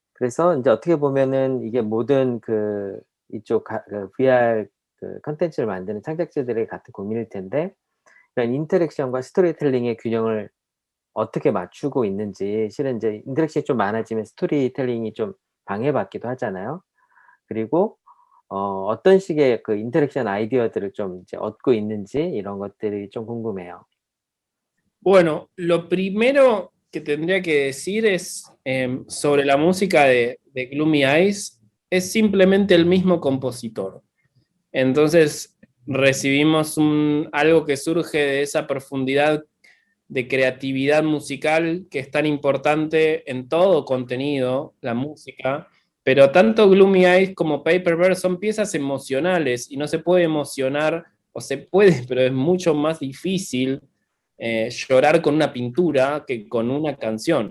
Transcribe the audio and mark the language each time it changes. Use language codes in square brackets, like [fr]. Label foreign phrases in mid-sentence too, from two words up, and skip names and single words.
[ko] 그래서 인제 어떻게 보면은 이게 모든 그 이쪽 그 VR 그 콘텐츠를 만드는 창작자들의 같은 고민일 텐데 이런 인터랙션과 스토리텔링의 균형을 어떻게 맞추고 있는지 실은 인제 인터랙션이 좀 많아지면 스토리텔링이 좀 방해받기도 하잖아요. 그리고 어떤 식의 그 인터랙션 아이디어들을 좀 이제 얻고 있는지 이런 것들이 좀 궁금해요. [es] Bueno, lo primero que tendría que decir es sobre la música de Gloomy Eyes, es simplemente el mismo compositor. Entonces recibimos algo que surge de esa profundidad de creatividad musical que es tan importante en todo contenido, la música, pero tanto Gloomy Eyes como Paper Bird son piezas emocionales y no se puede emocionar, o se puede, pero es mucho más difícil llorar con una pintura que con una canción.